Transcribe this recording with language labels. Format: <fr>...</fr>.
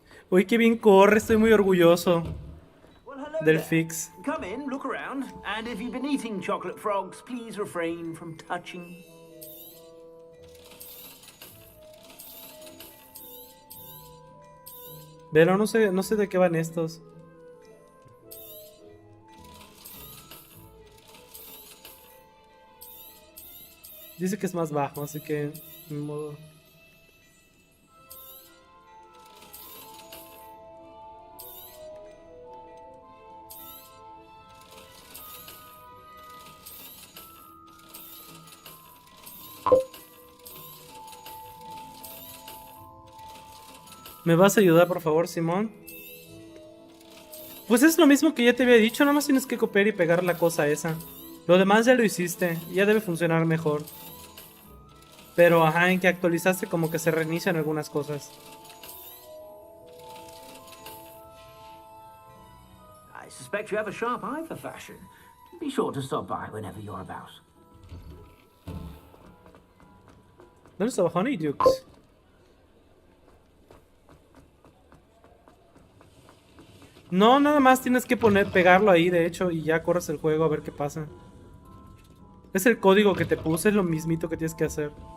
<es>Uy, qué bien corre, estoy muy orgulloso del fix.</es> <en>Come in, look around, and if you've been eating chocolate frogs, please refrain from touching.</en> <es>Pero no sé de qué van estos. Dice que es más bajo, así que ni modo. ¿Me vas a ayudar, por favor, Simón? Pues es lo mismo que ya te había dicho, nada más tienes que copiar y pegar la cosa esa. Lo demás ya lo hiciste, ya debe funcionar mejor. Pero ajá, en que actualizaste como que se reinician algunas cosas.</es> <en>I suspect you have a sharp eye for fashion. Be sure to stop by whenever you're about.</en> <es>¿Dónde estaba Honeydukes? No, nada más tienes que pegarlo ahí, de hecho, y ya corres el juego a ver qué pasa. Es el código que te puse, es lo mismito que tienes que hacer.</es>